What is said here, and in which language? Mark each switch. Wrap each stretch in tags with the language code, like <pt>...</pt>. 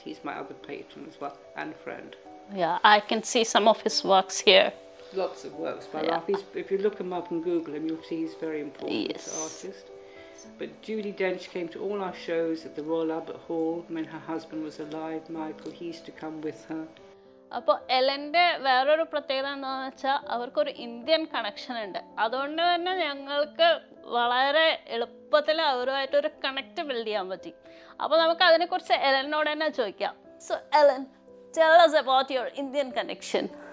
<en>He's my other patron as well, and friend. Yeah, I can see some of his works here. Lots of works by Ralph. If you look him up and Google him, you'll see he's a very important artist. But Judi Dench came to all our shows at the Royal Albert Hall when her husband was alive, Michael. He used to come with her.</en> <ml>അപ്പോൾ എലൻ്റെ വേറൊരു പ്രത്യേകത എന്താണെന്ന് വെച്ചാൽ അവർക്കൊരു Indian connection ഉണ്ട്. അതുകൊണ്ട് തന്നെ ഞങ്ങൾക്ക് വളരെ എളുപ്പത്തിൽ അവരുമായിട്ടൊരു കണക്റ്റ് ബിൽഡ് ചെയ്യാൻ പറ്റി. അപ്പോൾ നമുക്ക് അതിനെക്കുറിച്ച് എലനോട് തന്നെ ചോദിക്കാം.</ml> <en>So Ellen, tell us about your Indian connection.</en>